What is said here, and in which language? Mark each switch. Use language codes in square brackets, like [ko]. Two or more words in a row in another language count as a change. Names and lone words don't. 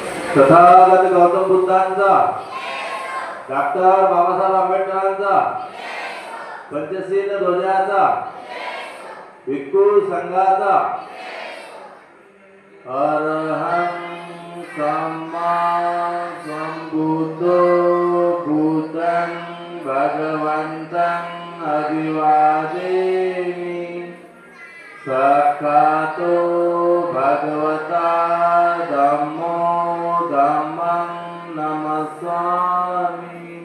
[mr] तथागत गौतम बुद्धांचा, डॉक्टर बाबासाहेब आंबेडकरांचा, पंचशील ध्वजाचा, भिक्खू संघाचा, [pi] अरहं सम्मा संबुद्धो बुद्धं भगवन्तं अभिवादेमि। साक्षातो भगवता धम्मो धम्मं नमस्सामि।